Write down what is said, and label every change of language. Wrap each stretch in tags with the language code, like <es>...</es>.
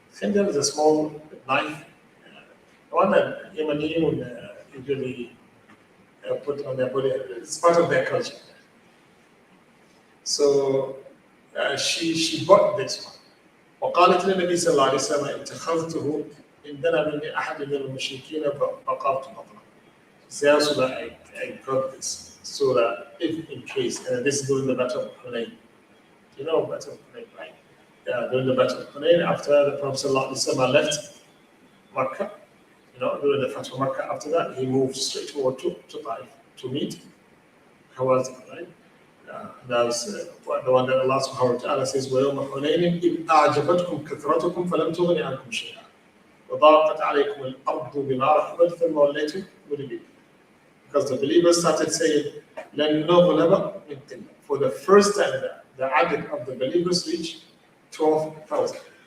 <en>Khindar is a small knife, one that Yemeni usually put on their body. It's part of their culture. So she bought this one.</en> <ar>وقالت للنبي صلى الله عليه وسلم اتخذته إن دنا مني أحد من المشركين بقرت بطنه.</ar> <en>So that I got this, so that if in case, and this is during the Battle of Hunayn. You know Battle of Hunayn, right? Yeah, during the Battle of Hunayn, after the Prophet ﷺ left Makkah, you know, during the Fatah of Makkah, after that, he moved straight forward to Taif to meet Hawazin, right?</en> <ar>That was the one that Allah subhanahu wa ta'ala says, وَيَوْمَ حُنَيْنٍ إِذْ أَعْجَبَتْكُمْ كَثْرَتُكُمْ فَلَمْ تُغْنِ عَنْكُمْ شَيْئًا وَضَاقَتْ عَلَيْكُمُ الْأَرْضُ بِمَا رَحُبَتْ ثُمَّ وَلَّيْتُمْ مُدْبِرِينَ.</ar> <en>Because the believers started saying,</en> <ar>لَنْ نُغْلَبَ مِنْ قِلَّةٍ.</ar> <en>For the first time, the adad of the believers reached 12,000.</en>